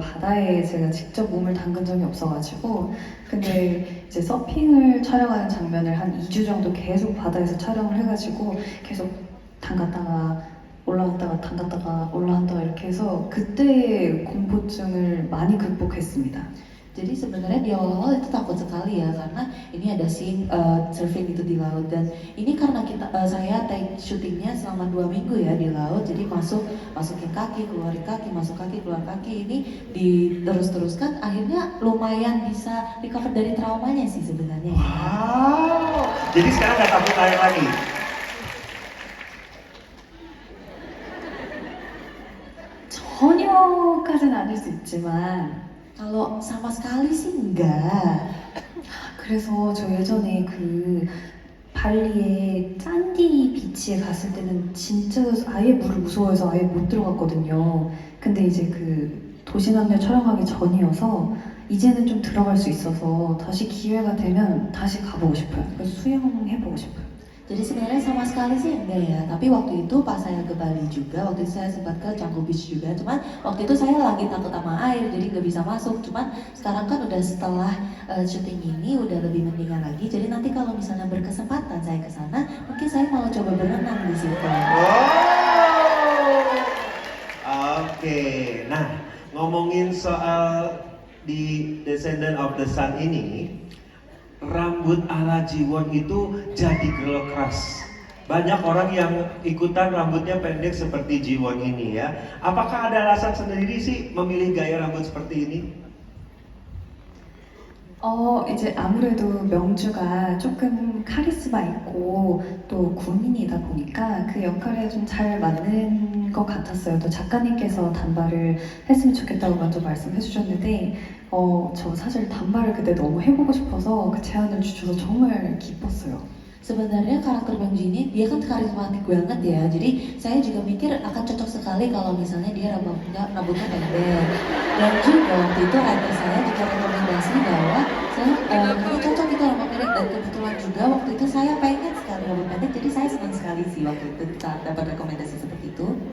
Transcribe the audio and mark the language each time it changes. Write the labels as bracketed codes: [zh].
[ko] 바다에 제가 직접 몸을 담근 적이 없어가지고. 근데 이제 서핑을 촬영하는 장면을 한 2주 정도 계속 바다에서 촬영을 해가지고 계속 담갔다가 올라갔다가 담갔다가 올라갔다가 이렇게 해서 그때 공포증을 많이 극복했습니다. [id] Jadi sebenarnya di awal-awal itu takut sekali ya, karena ini ada scene surfing itu di laut, dan ini karena saya take syutingnya selama 2 minggu ya di laut, jadi masukin kaki, keluarin kaki, masuk kaki, keluar kaki, ini diterus-teruskan, akhirnya lumayan bisa recover dari traumanya sih sebenarnya. Wow, jadi sekarang nggak takut air lagi? [ko] 전혀까지는 아닐 수 있지만 [id] Kalau sama sekali sih enggak. [ko] 그래서 저 예전에 그 발리의 짠디 비치에 갔을 때는 진짜 아예 물을 무서워해서 아예 못 들어갔거든요. 근데 이제 그 도시남녀 촬영하기 전이어서 이제는 좀 들어갈 수 있어서 다시 기회가 되면 다시 가보고 싶어요. 그래서 수영해보고 싶어요. [id] Jadi sebenarnya sama sekali sih enggak ya, tapi waktu itu pas saya ke Bali juga, waktu itu saya sempat ke Canggu Beach juga, cuman waktu itu saya lagi takut sama air, jadi nggak bisa masuk. Cuman sekarang kan udah setelah syuting ini udah lebih mendingan lagi, jadi nanti kalau misalnya berkesempatan saya ke sana, mungkin saya mau coba berenang di situ. Wow. Oke, nah ngomongin soal di Descendant of the Sun ini, rambut ala Jiwon itu jadi girl crush. Banyak orang yang ikutan rambutnya pendek seperti Jiwon ini ya. Apakah ada alasan sendiri sih memilih gaya rambut seperti ini? [ko] 이제 아무래도 명주가 조금 카리스마 있고 또 군인이다 보니까 그 역할에 좀 잘 맞는 것 같았어요. 또 작가님께서 단발을 했으면 좋겠다고 먼저 말씀해 주셨는데 저 사실 단발을 그때 너무 해보고 싶어서 그 제안을 주셔서 정말 기뻤어요. [id] Sebenarnya karakter Bang Jin dia kan karismatik banget ya, jadi saya juga mikir akan cocok sekali kalau misalnya dia rambutnya pendek. Dan juga waktu itu writer saya juga rekomendasi bahwa saya cocok itu rambut pendek, dan kebetulan juga waktu itu saya pengen sekali rambut pendek, jadi saya senang sekali sih waktu itu kita dapat rekomendasi seperti itu.